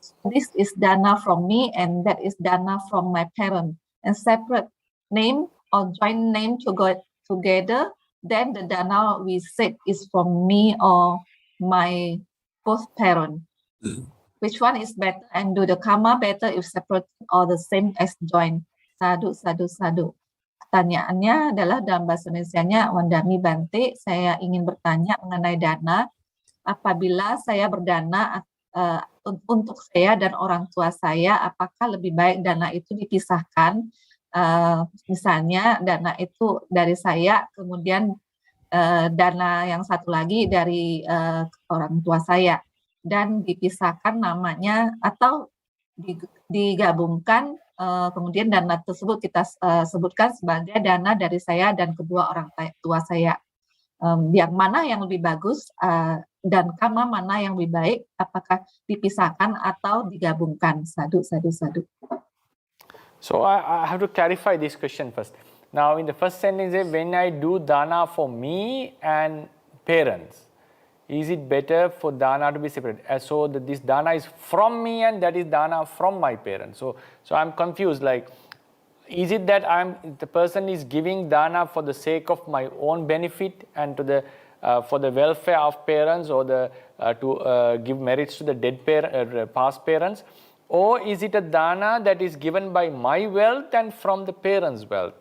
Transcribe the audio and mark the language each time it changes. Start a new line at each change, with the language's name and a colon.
English: This is dana from me and that is dana from my parent, and separate name or joint name to go together, then the dana we said is from me or my both parent. Which one is better, and do the karma better if separate or the same as joint?
Pali: Sadu, sadu, sadu.
Indonesian: Pertanyaannya adalah dalam bahasa Indonesianya,
Pali: Wandami Bante,
Indonesian: saya ingin bertanya mengenai dana. Apabila saya berdana untuk saya dan orang tua saya, apakah lebih baik dana itu dipisahkan? Misalnya dana itu dari saya, kemudian dana yang satu lagi dari orang tua saya, dan dipisahkan namanya, atau digabungkan, kemudian dana tersebut kita sebutkan sebagai dana dari saya dan kedua orang tua saya. Yang mana yang lebih bagus dan karma mana yang lebih baik, apakah dipisahkan atau digabungkan?
Pali: Sadu, sadu, sadu.
English: So I have to clarify this question first. Now in the first sentence, when I do dana for me and parents, is it better for dana to be separate? So that this dana is from me and that is dana from my parents. So I'm confused, like, is it that the person is giving dana for the sake of my own benefit and to the for the welfare of parents, or to give merits to the dead past parents, or is it a dana that is given by my wealth and from the parents' wealth?